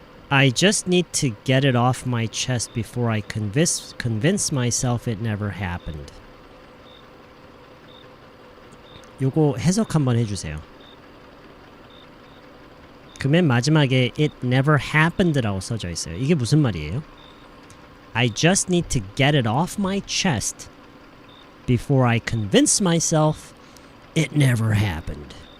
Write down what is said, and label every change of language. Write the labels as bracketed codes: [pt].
[en] I just need to get it off my chest before I convince myself it never happened. [ko] 요거 해석 한번 해주세요. 그 맨 마지막에 [en] it never happened [ko] 라고 써져 있어요. 이게 무슨 말이에요? [en] I just need to get it off my chest before I convince myself it never happened.